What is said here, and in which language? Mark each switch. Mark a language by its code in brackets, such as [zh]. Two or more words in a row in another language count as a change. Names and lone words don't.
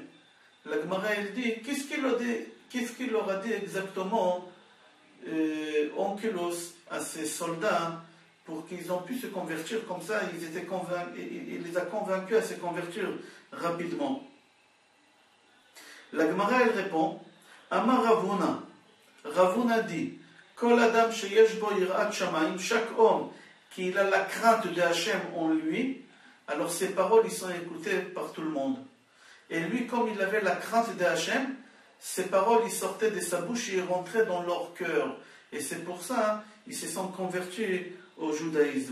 [fr] La Gemara, elle dit, qu'est-ce qu'il leur a dit exactement Onkelos à ces soldats pour qu'ils ont pu se convertir comme ça, il les a convaincus à se convertir rapidement. La Gemara, elle répond, [he] אמר רבונא, Ravuna dit, כל אדם שיש בו יראת שמים, [fr] chaque homme qui a la crainte de Hachem en lui, alors ses paroles ils sont écoutées par tout le monde. Et lui, comme il avait la crainte de Hachem, ses paroles ils sortaient de sa bouche et ils rentraient dans leur cœur. Et c'est pour ça ils se sont convertis au judaïsme.